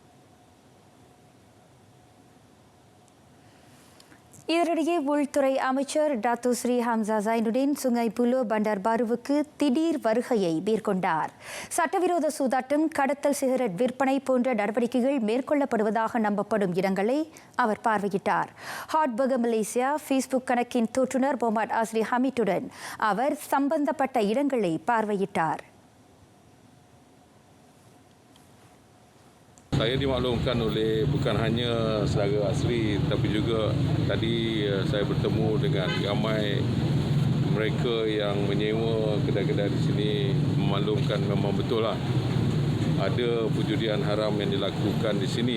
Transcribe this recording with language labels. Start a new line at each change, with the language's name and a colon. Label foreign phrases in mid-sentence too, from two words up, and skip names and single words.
Tamil: இதனிடையே உள்துறை அமைச்சர் டாத்தோ ஸ்ரீ ஹம்சா ஜைனுடின் சுங்கைபுலோ பண்டர்பாருவுக்கு திடீர் வருகையை மேற்கொண்டார். சட்டவிரோத சூதாட்டம், கடத்தல், சிகரெட் விற்பனை போன்ற நடவடிக்கைகள் மேற்கொள்ளப்படுவதாக நம்பப்படும் இடங்களை அவர் பார்வையிட்டார். ஹாட் பர்கர் மலேசியா ஃபேஸ்புக் கணக்கின் தோற்றுநர் முகமது அஸ்ரி ஹமீட்டுடன் அவர் சம்பந்தப்பட்ட இடங்களை பார்வையிட்டார்.
Malay: Saya dimaklumkan oleh bukan hanya saudara Asri tapi juga tadi saya bertemu dengan ramai mereka yang menyewa kedai-kedai di sini, memaklumkan memang betul lah ada perjudian haram yang dilakukan di sini.